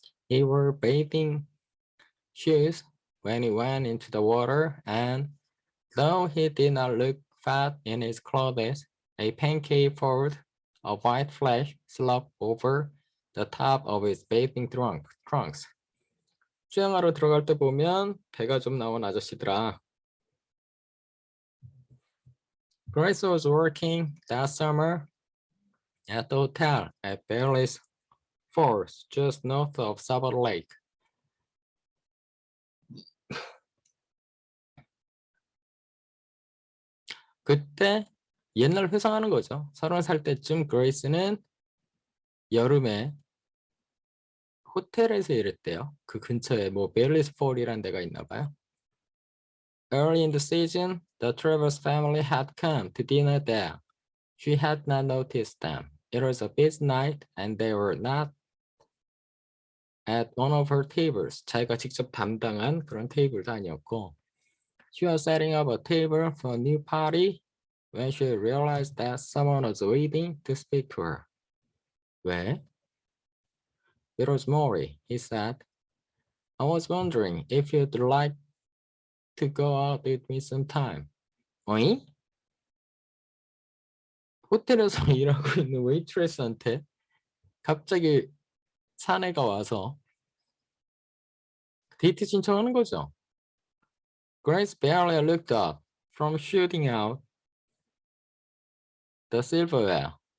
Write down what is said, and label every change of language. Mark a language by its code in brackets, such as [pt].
[en] He wore bathing shoes when he went into the water, and though he did not look fat in his clothes, a pancake fold of white flesh sloped over the top of his bathing trunks. [ko] 수영하러 들어갈 때 보면 배가 좀 나온 아저씨들아. [en] Grace was working that summer at the hotel at Bailey's Falls, just north of Sabot Lake. [ko] 그때 옛날 회상하는 거죠. 30살 때쯤 그레이스는 여름에 호텔에서 일했대요. 그 근처에 뭐 베일리스 폴이라는 데가 있나 봐요. [en] Early in the season, the Travers family had come to dinner there. She had not noticed them. It was a busy night and they were not at one of her tables. [ko] 자기가 직접 담당한 그런 테이블도 아니었고. [en] She was setting up a table for a new party when she realized that someone was waiting to speak to her. [ko] 왜? [en] It was Maury, he said. I was wondering if you'd like to go out with me sometime. [ko] 어이? 호텔에서 일하고 있는 웨이트레스한테 갑자기 사내가 와서 데이트 신청하는 거죠. [en] Grace barely looked up from shooting out the silverware.